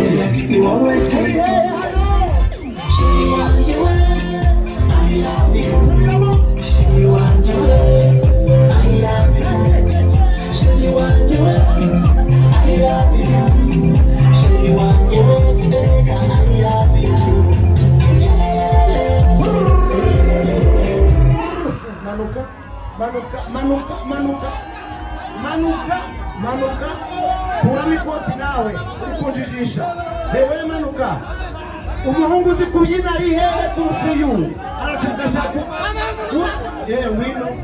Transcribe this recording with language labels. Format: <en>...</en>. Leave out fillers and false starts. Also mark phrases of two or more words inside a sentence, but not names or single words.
<rw>ni wowe twese sheri wanjye we</rw> <en>I love you</en> <rw>sheri wanjye we</rw> <en>I love you</en> <rw>sheri wanjye we</rw> <en>I love you</en> <rw>sheri wanjye we reka</rw> <en>I love you</en> <rw>manuka manuka manuka manuka manuka manuka kuramo ikoti nawe uri kunjijisha hewe manuka umuhungu uzi kubyina ari hehe kurusha uyu aracuka cyako wino</rw>